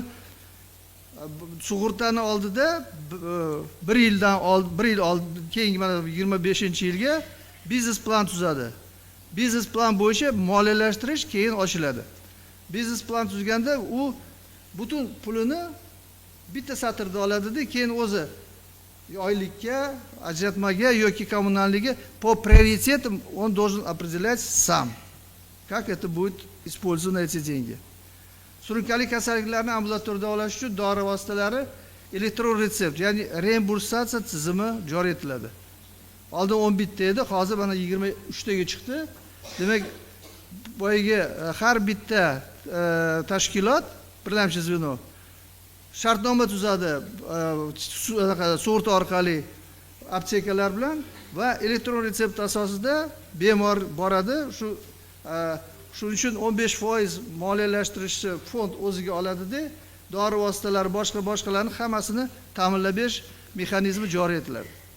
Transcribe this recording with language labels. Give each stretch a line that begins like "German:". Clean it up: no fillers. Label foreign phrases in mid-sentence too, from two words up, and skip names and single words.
Uzbek: Sug'urtani oldida 1 yil oldin keyingi mana 25-yilga biznes plan tuzadi. Biznes plan bo'yicha moliyalashtirish keyin ochiladi. Biznes plan tuzganda u butun pulini bitta satrda oladi-da, keyin o'zi oylikka, ajratmaga yoki kommunalniga
Russian: по приоритетам он должен определять сам, как это будет использованы эти деньги.
Uzbek: Surunkali kasalliklarni ambulatorda davolash uchun dori vositalari elektron retsept, ya'ni reimbursatsiya tizimi joriy etiladi. Oldin 11 ta edi, hozir mana 23 taga chiqdi. Demak, boyagi har bitta tashkilot, birlamchi zveno shartnoma tuzadi sug'urta orqali aptekalar bilan va elektron retsept asosida bemor boradi, shu Shuning uchun 15% moliyalashtirishni fond o'ziga oladida, dori vositalari boshqalarni hammasini ta'minlab berish mexanizmi joriy etiladi.